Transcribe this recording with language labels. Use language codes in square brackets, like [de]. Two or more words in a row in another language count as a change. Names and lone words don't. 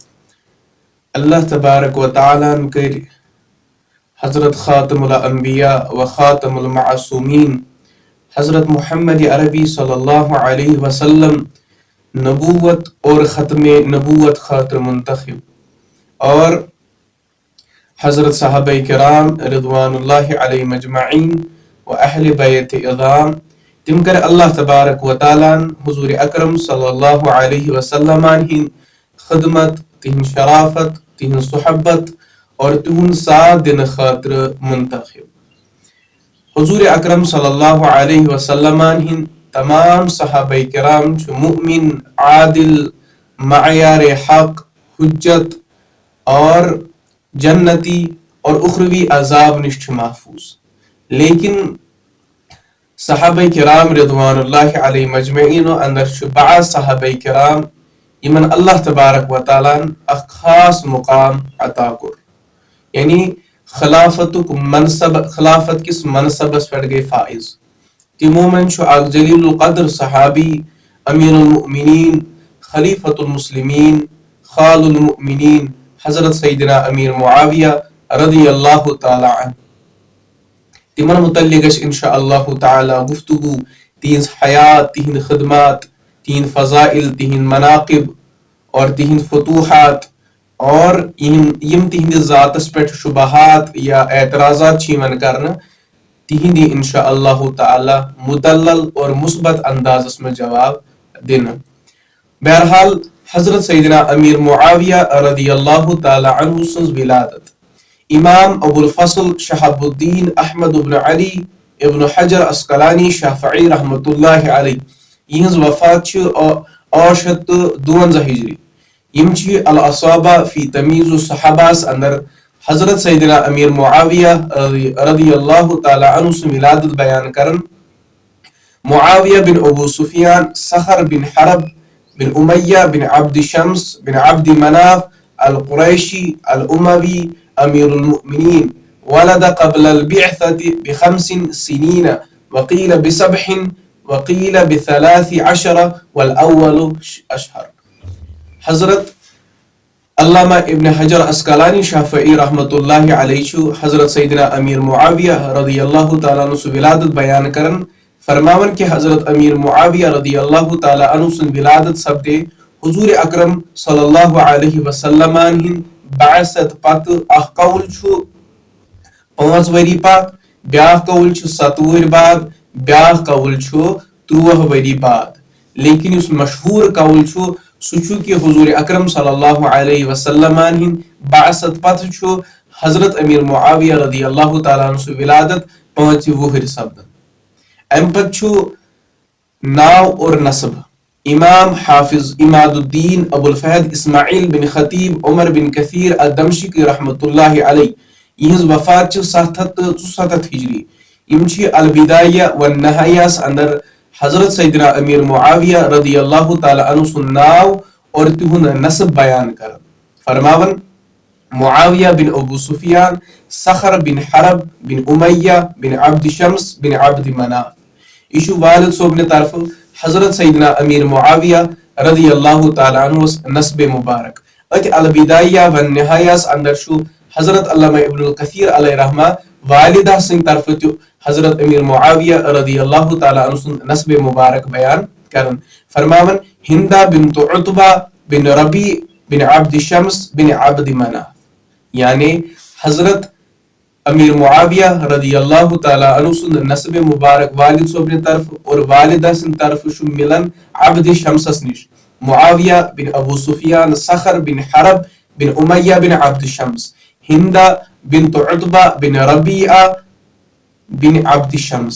[ar] اللہ تبارک و تعالیٰ [ks] کر حضرت خاتم الانبیاء و خاتم المعصومین حضرت محمد عربی [ar] صلی اللہ علیہ وسلم [ks] نبوت اور ختم نبوت خاطر منتخب اور حضرت صحابہ کرام [ar] رضوان اللہ علیہ مجمعین [ks] و اہل بیت اعظام تم کر [ar] اللہ تبارک و تعالیٰ [ks] حضور اکرم [ar] صلی اللہ علیہ وسلم [ks] ہن خدمت تہن شرافت تہن صحبت اور تہن ساتھ دن خاطر منتخب. حضور اکرم [ar] صلی اللہ علیہ وسلم [ks] ہن تمام صحابہ کرام چھ مؤمن عادل معیار حق حجت اور جنتی اور اخروی عذاب نش محفوظ. لیکن صحابہ کرام [ar] رضوان اللہ علیہ مجمعین [ks] اندر بعض صحابہ کرام یمن [ar] اللہ تبارک و تعالیٰ [ks] اخ خاص مقام عطا کور، یعنی خلافت کس منصبس پہ گئی فائز. تمو من اخ جلیل القدر صحابی امین المؤمنین خلیفۃ المسلمین خال المؤمنین حضرت سیدنا امیر معاویہ [ar] رضی اللہ تعالی عنہ. [ks] تمن متعلق انشاءاللہ تعالی گفتگو تہذ حیات تہند خدمات تہند فضائل تہند مناقب اور تہند فتوحات اور یم تہند ذاتس پہ شبہات یا اعتراضات کرنا تہند انشاءاللہ تعالی [ur] مدلل اور مثبت اندازس میں جواب دینا. [ks] بہرحال حضرت سیدنا امیر معاویہ [ar] رضی اللہ تعالی عنہ [ks] سنز ولادت امام ابو الفضل شہاب الدین احمد ابن علی ابن حجر اسقلانی شافعی [ar] رحمۃ اللہ علیہ [ks] یہنز وفات 852 ہجری. یم چھ الاصابہ فی تمیز الصحابہ اندر حضرت سیدنا امیر معاویہ [ar] رضی اللہ تعالی عنہ [ks] سن ولادت بیان کرن. [ar] معاویہ بن ابو سفیان صخر بن حرب بن امیہ بن عبد شمس بن عبد مناف القریشی الاموی امیر المؤمنین ولد قبل البعثة ب5 سنین وقیل ب7 وقیل ب13 والاول اشہر. [ks] حضرت علامہ ابن حجر اسقلانی شافعی [ar] رحمۃ اللہ علیہ [ks] حضرت سیدنا امیر معاویہ [ar] رضی اللہ تعالیٰ عنہ [ks] ولادت بیان کرن فرماون کہ حضرت امیر معاویہ [ar] رضی اللہ تعالیٰ عنہ [ks] سن ولادت سپدے حضور اکرم [ar] صلی اللہ علیہ وسلم [ks] ہن بعثت پت اخ قول 5 وری بعد بیاکھ قول 7 وری بعد بیاکھ قول 30 وری بعد. لیکن اس مشہور قول سہ کہ حضور اکرم [ar] صلی اللہ علیہ وسلم [ks] ہن بعثت پت حضرت امیر معاویہ [ar] رضی اللہ تعالیٰ عنہ [ks] سن ولادت 5 وہر سپدن. ام پت ناو اور نسب امام حافظ اماد الدین ابو الفہد اسماعیل بن خطیب عمر بن کثیر الدمشقی [ar] رحمۃ اللہ علیہ [ks] یہنز وفات 774 ہجری. یم البدایہ والنہایہ اندر حضرت سیدنا امیر معاویہ [ar] رضی اللہ تعالی عنہ [ks] سن ناو اور تہند نسب بیان کرن. فرماون معاویہ بن ابو سفیان صخر بن حرب بن امیہ بن عبد شمس بن عبد مناف. یہ والد صوبن طرف حضرت سیدنا امیر معاویہ [ar] رضی اللہ تعالی عنہ [ks] نسب مبارک. ات البدایہ والنہایہ اندر حضرت علامہ ابن الکثیر علیہ رحمہ والدہ سن طرف حضرت امیر معاویہ [ar] رضی اللہ تعالی عنہ [ks] نسب مبارک بیان کرن. فرماون ہندہ بنت عتبہ بن ربیع بن عبد شمس بن عبد مناف. یعنی حضرت امیر معاویہ [ar] رضی اللہ تعالی عنہ [ks] سن نسب مبارک والد صوبن طرف اور والدہ سن طرف ملن عبد شمسس نش معاویہ بن ابو سفیان صخر بن حرب بن امیہ بن عبد شمس ہندہ بنت عتبہ بن ربیعہ بن عبد شمس.